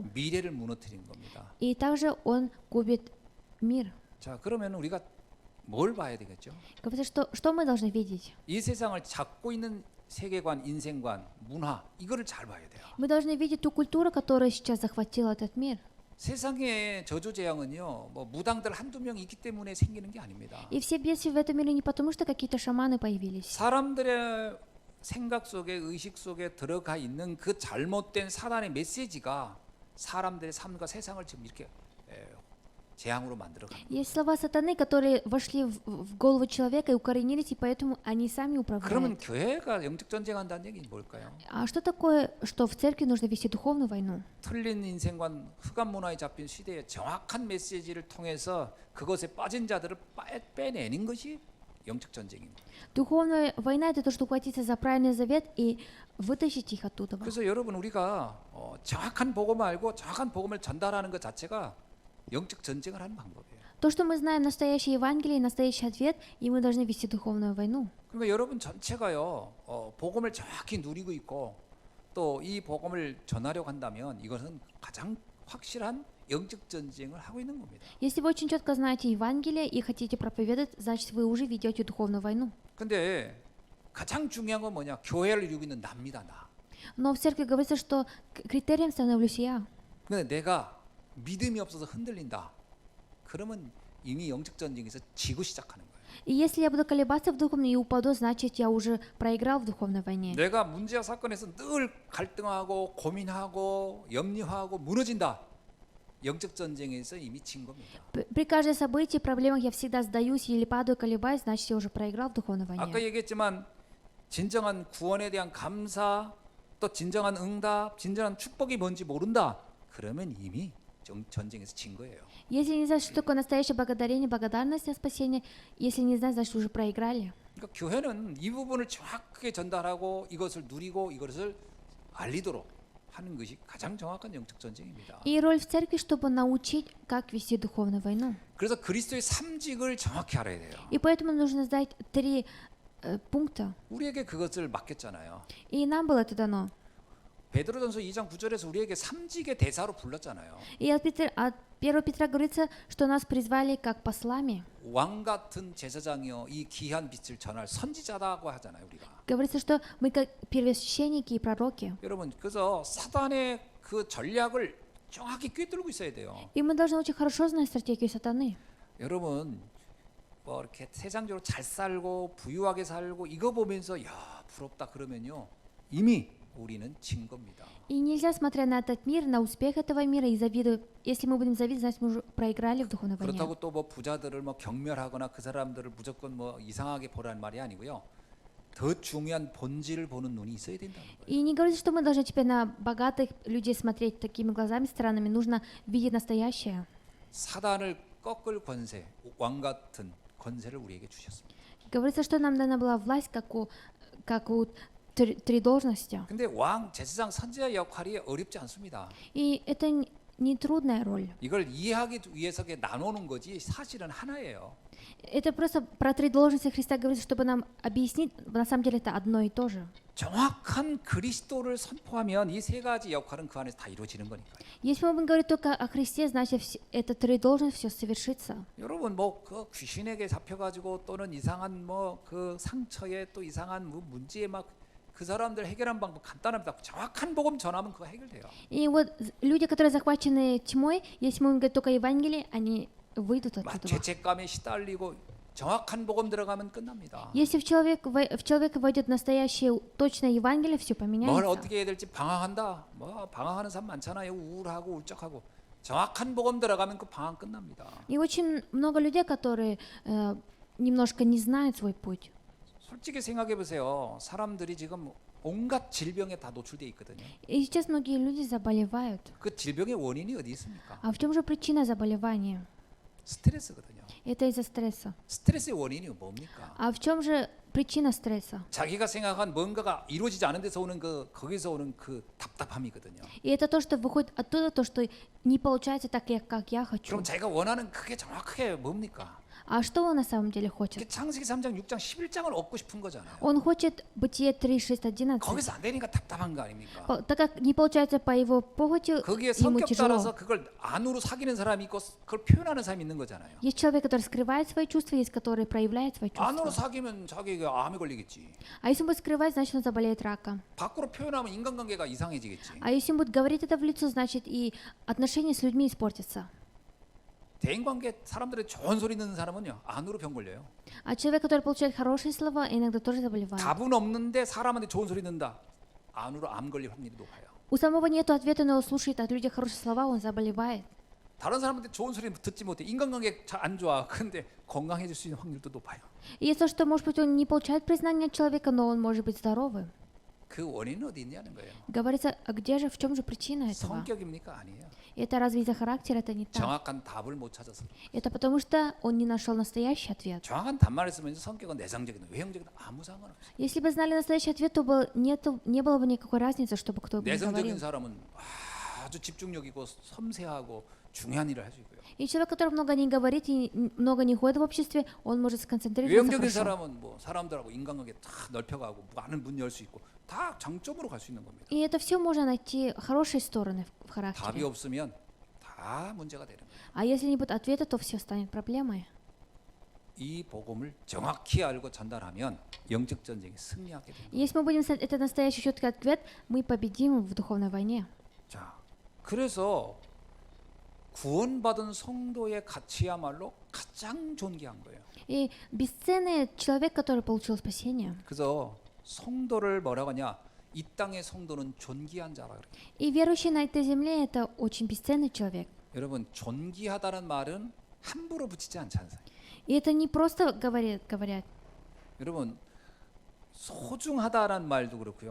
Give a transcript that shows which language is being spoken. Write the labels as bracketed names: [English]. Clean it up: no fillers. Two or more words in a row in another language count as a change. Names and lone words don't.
[Korean] 미래를 무너뜨리는 겁니다. [Russian] И также он губит мир. [Korean] 자, 그러면 우리가 뭘 봐야 되겠죠? [Russian] Говорится, что мы должны видеть? [Korean] 이 세상을 잡고 있는 세계관, 인생관, 문화 이거를 잘 봐야 돼요. [Russian] Мы должны видеть ту культуру, которая сейчас захватила этот мир. [Korean] 세상의 저주 재앙은요, 뭐 무당들 한두 명 있기 때문에 생기는 게 아닙니다. [Russian] И все бедствия в этом мире не потому, что какие-то шаманы появились. [Korean] 사람들의 생각 속에 의식 속에 들어가 있는 그 잘못된 사단의 메시지가 사람들의 삶과 세상을 지금 이렇게 재앙으로 만들어가는 거예요. [Russian] Есть слова сатаны, которые вошли в голову человека и укоренились, и поэтому они сами [Korean] 그러면 [Russian] управляют. [Korean] 교회가 영적 전쟁한다는 얘기는 뭘까요? [Russian] А что такое, что в церкви нужно вести духовную войну? [Korean] 틀린 인생관, 흑암 문화에 잡힌 시대에 정확한 메시지를 통해서 그것에 빠진 자들을 빼내는 것이 영적 전쟁입니다. [Russian] Духовная война — это то, что ухватиться за правильный завет и вытащить их оттуда. [Korean] 그래서 여러분 우리가 정확한 복음을 알고 정확한 복음을 전달하는 것 자체가 영적 전쟁을 하는 방법이에요. [Russian] То, что мы знаем настоящее Евангелие, настоящий ответ, и мы должны вести духовную войну. [Korean] 그러니까 여러분 전체가요 복음을 정확히 누리고 있고 또 이 복음을 전하려고 한다면 이것은 가장 확실한 영적 전쟁을 하고 있는 겁니다. [Russian] Если вы очень четко знаете Евангелие и хотите проповедовать, значит, вы уже ведете духовную войну. [Korean] 근데 가장 중요한 건 뭐냐? 교회를 이루고 있는 나입니다, 나. [Russian] Но в церкви говорится, что критерием становлюсь я. [Korean] 근데 내가 믿음이 없어서 흔들린다. 그러면 이미 영적 전쟁에서 지고 시작하는 거예요. [Russian] И если я буду колебаться в духовном и упаду, значит, я уже проиграл в духовной войне. [Korean] 내가 문제와 사건에서 늘 갈등하고 고민하고 염려하고 무너진다. 영적 전쟁에서 이미 진 겁니다. [Russian] При каждой событии, проблемах я всегда сдаюсь или падаю, колебаюсь, значит, я уже проиграл в духовной [Korean] 아까 [Russian] войне. [Korean] 얘기했지만 진정한 구원에 대한 감사, 또 진정한 응답, 진정한 축복이 뭔지 모른다. 그러면 이미 전쟁에서 진 거예요. [Russian] Если не знаешь, что такое настоящее благодарение, благодарность за спасение, если не знаешь, значит, уже проиграли. [Korean] 그러니까 교회는 이 부분을 정확하게 전달하고 이것을 누리고 이것을 알리도록 하는 것이 가장 정확한 영적 전쟁입니다. [Russian] И роль в церкви, чтобы научить, как вести духовную войну. [Korean] 그래서 그리스도의 삼직을 정확히 알아야 돼요. [Russian] И поэтому нужно знать 3 пункта. [Korean] 우리에게 그것을 맡겼잖아요. [Russian] И нам было это дано. [Korean] 베드로전서 2장 9절에서 우리에게 삼직의 대사로 불렀잖아요. [Russian] И от 1 Петра говорится, что нас призвали как послами. [Korean] 왕 같은 제사장이요 이 귀한 빛을 전할 선지자라고 하잖아요, 우리가. [Russian] Говорится, что мы как первосвященники и пророки. [Korean] 여러분, 그래서 사단의 그 전략을 정확히 꿰뚫고 있어야 돼요. [Russian] И мы должны очень хорошо знать стратегию сатаны. [Korean] 여러분, 뭐 이렇게 세상적으로 잘 살고 부유하게 살고 이거 보면서 야, 부럽다 그러면요. 이미 우리는 진 겁니다. [Russian] И нельзя, смотря на этот мир, на успех этого мира и завидовать. Если мы будем завидовать, значит, мы уже проиграли в духовной войне. [Korean] 그렇다고 또 뭐 부자들을 뭐 경멸하거나 그 사람들을 무조건 뭐 이상하게 보라는 말이 아니고요. 더 중요한 본질을 보는 눈이 있어야 된다는 거예요. [Russian] И не говорится, что мы должны теперь на богатых людей смотреть такими глазами странными. Нужно видеть настоящее. [Korean] 사단을 꺾을 권세, 왕 같은 권세를 우리에게 주셨습니다. [Russian] Говорится, что нам дана была власть, как у 3 должности. [Korean] 근데 왕, 제사장, 선지자 역할이 어렵지 않습니다. [Russian] И это не трудная роль. [Korean] 이걸 이해하기 위해서 나누는 거지 사실은 하나예요. [Russian] Это просто про 3 должности Христа говорится, чтобы нам объяснить, на самом деле это одно и то же. [Korean] 정확한 그리스도를 선포하면 이 세 가지 역할은 그 안에서 다 이루어지는 거니까요. [Russian] Если мы будем говорить только о Христе, значит, это 3 должности, все совершится. [Korean] 여러분 뭐 그 귀신에게 잡혀가지고 또는 이상한 뭐 그 상처에 또 이상한 뭐 문제에 막 그 사람들 해결한 방법 간단합니다. 정확한 복음 전하면 그거 해결돼요. [Russian] И вот люди, которые захвачены тьмой, если мы говорим только Евангелие, они выйдут [Korean] 막 [Russian] оттуда. [Korean] 죄책감에 시달리고 정확한 복음 들어가면 끝납니다. [Russian] Если в человека войдет настоящее, точное Евангелие, все [Korean] 뭘 [Russian] поменяется. [Korean] 어떻게 해야 될지 방황한다. 뭐 방황하는 사람 많잖아요. 우울하고 울적하고 정확한 복음 들어가면 그 방황 끝납니다. [Russian] И очень много людей, которые немножко не знают свой путь. [Korean] 솔직히 생각해 보세요. 사람들이 지금 온갖 질병에 다 노출돼 있거든요. [Russian] И сейчас многие люди заболевают. [Korean] 그 질병의 원인이 어디 있습니까? [Russian] А в чем же причина заболевания? [Korean] 스트레스거든요. [Russian] Это из-за стресса. [Korean] 스트레스의 원인이 뭡니까? [Russian] А в чем же причина стресса? [Korean] 자기가 생각한 뭔가가 이루어지지 않은 데서 오는 거기서 오는 그 답답함이거든요. [Russian] И это то, что выходит оттуда, то, что не получается так, как я хочу. [Korean] 그럼 자기가 원하는 그게 정확하게 뭡니까? [Russian] А что он на самом деле хочет? [Korean] 이게 창세기 3장, 6장, 11장을 얻고 싶은 거잖아요. [Russian] Он хочет Бытие 3, 6, 11. [Korean] 거기서 안 되니까 답답한 거 아닙니까? [Russian] Так как не получается по его похоти, [Korean] 거기에 [Russian] ему [Korean] 성격 [Russian] тяжело. [Korean] 따라서 그걸 안으로 사귀는 사람이 있고 그걸 표현하는 사람이 있는 거잖아요. [Russian] Есть человек, который скрывает свои чувства, есть который проявляет свои [Korean] 안으로 [Russian] чувства. [Korean] 사귀면 자기가 암에 걸리겠지. [Russian] А если он будет скрывать, значит он заболеет раком. [Korean] 밖으로 표현하면 인간관계가 이상해지겠지. [Russian] А если он будет говорить это в лицо, значит и отношения с людьми испортятся. [Korean] 대인관계 사람들의 좋은 소리 듣는 사람은요 안으로 병 걸려요. [Russian] А человек, который получает хорошие слова, иногда тоже заболевает. [Korean] 답은 없는데 사람한테 좋은 소리 듣는다. 안으로 암 걸릴 확률이 높아요. [Russian] У самого нету ответа, но он слушает от людей хорошие слова, он заболевает. [Korean] 다른 사람한테 좋은 소리 듣지 못해. 인간관계 잘 안 좋아. 근데 건강해질 수 있는 확률도 높아요. [Russian] И есть то, что, может быть, он не получает признания от человека, но он может быть здоровым. [Korean] 그 원인은 어디 있냐는 거예요. [Russian] Говорится, а где же, в чем же причина этого? [Korean] 성격입니까? 아니에요. [Russian] Это разве из-за характера? Это не так. [Korean] 정확한 답을 못 찾아서. [Russian] Это потому что он не нашел настоящий ответ. [Korean] 정확한 답만 했으면 성격은 내성적이든 외형적이든 아무 상관없어요. [Russian] Если бы знали настоящий ответ, то не было бы никакой разницы, чтобы кто бы ни говорил. [Korean] 내성적인 사람은 아주 집중력이고 섬세하고 중요한 일을 할 수 있고요. [Russian] И человек, который много не говорит и много не ходит в обществе, он может сконцентрироваться [Korean] 외형적인 [Russian] хорошо. [Korean] 사람은 뭐 사람들하고 인간관계 다 넓혀가고 많은 문 열 수 있고 다 장점으로 갈 수 있는 겁니다. [Russian] И это все можно найти хорошие стороны в [Korean] 답이 [Russian] характере. [Korean] 없으면 다 문제가 되는 거예요. [Russian] А если не будет ответа, то все станет проблемой. [Korean] 이 복음을 정확히 알고 전달하면 영적 전쟁에 승리하게 됩니다. [Russian] Если мы будем знать это настоящий четкий ответ, мы победим в духовной войне. [Korean] 자, 그래서 구원받은 성도의 가치야말로 가장 존귀한 거예요. [Russian] И бесценный человек, который получил спасение. [Korean] 그래서 성도를 뭐라고 하냐? 이 땅의 성도는 존귀한 자라 그래요. [Russian] И верующий на этой земле это очень бесценный человек. [Korean] 여러분, 존귀하다는 말은 함부로 붙이지 않잖아요. [Russian] И это не просто говорят. [Korean] 여러분, 소중하다라는 말도 그렇고요.